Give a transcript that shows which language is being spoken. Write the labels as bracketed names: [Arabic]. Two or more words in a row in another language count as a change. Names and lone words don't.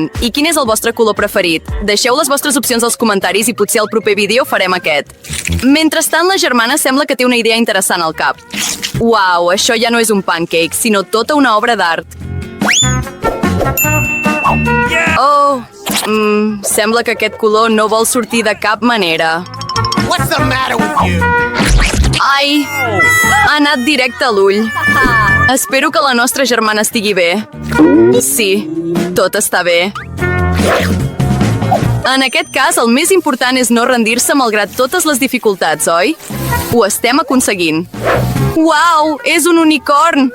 [Catalan] I quin és el vostre color preferit? Deixeu les vostres opcions als comentaris i potser al proper vídeo farem aquest. Mentrestant, la germana sembla que té una idea interessant al cap. Uau, això ja no és un pancake, sinó tota una obra d'art. Oh, sembla que aquest color no vol sortir de cap manera. [English] What's the matter with you? [Catalan] Ai, ha anat directe a l'ull. Espero que la nostra germana estigui bé. Sí, tot està bé. En aquest cas, el més important és no rendir-se malgrat totes les dificultats, oi? Ho estem aconseguint. Uau, és un unicorn!